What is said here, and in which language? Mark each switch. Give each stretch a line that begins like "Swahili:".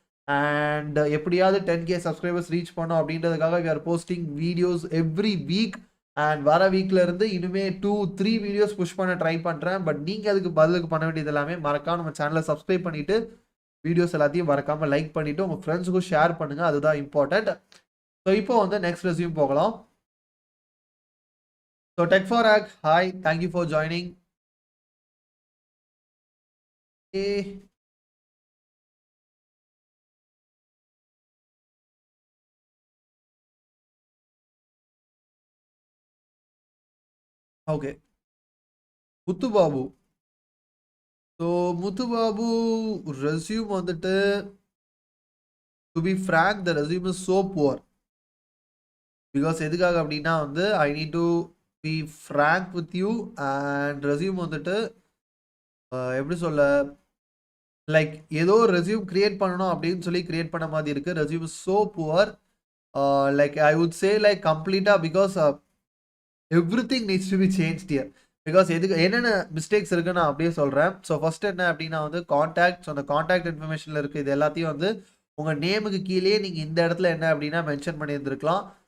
Tamil: And எப்படியாவது 10K subscribers reach பண்ணோம் அப்படின்றதுக்காக
English: We are posting videos every week.
Tamil: And வர வீக்ல இருந்து இனிமே 2-3 வீடியோஸ் புஷ் பண்ண ட்ரை பண்ணுறேன். பட் நீங்கள் அதுக்கு பதிலுக்கு பண்ண வேண்டியது எல்லாமே மறக்காம நம்ம சேனலை சப்ஸ்கிரைப் பண்ணிவிட்டு வீடியோஸ் எல்லாத்தையும் மறக்காமல் லைக் பண்ணிவிட்டு உங்கள் ஃப்ரெண்ட்ஸுக்கும் ஷேர் பண்ணுங்கள். அதுதான் இம்பார்ட்டண்ட். ஸோ இப்போ வந்து நெக்ஸ்ட் ரெஸ்யூம் போகலாம்.
English: So Tech4Hack, hi, thank you for joining. Okay. Muthubabu. So Muthubabu resume
Tamil: வந்துட்டு,
English: to be frank, the resume is so poor. Because
Tamil: எதுக்காக அப்படின்னா வந்து
English: I need to be frank with you.
Tamil: and resume வந்துட்டு எப்படி சொல்ல, like ஏதோ resume create பண்ணணும் அப்படின்னு சொல்லி கிரியேட் பண்ண மாதிரி இருக்கு.
English: Resume is so poor. Like I would say like கம்ப்ளீட்டாக, because everything needs to be change here.
Tamil: Because எதுக்கு என்னென்ன மிஸ்டேக்ஸ் இருக்குன்னு நான் அப்படியே சொல்கிறேன். ஸோ ஃபர்ஸ்ட் என்ன அப்படின்னா வந்து காண்டாக்ட். ஸோ அந்த காண்டாக்ட் இன்ஃபர்மேஷனில் இருக்குது இது எல்லாத்தையும் வந்து உங்கள் நேமுக்கு கீழே நீங்கள் இந்த இடத்துல என்ன அப்படின்னா மென்ஷன் பண்ணியிருந்துருக்கலாம்.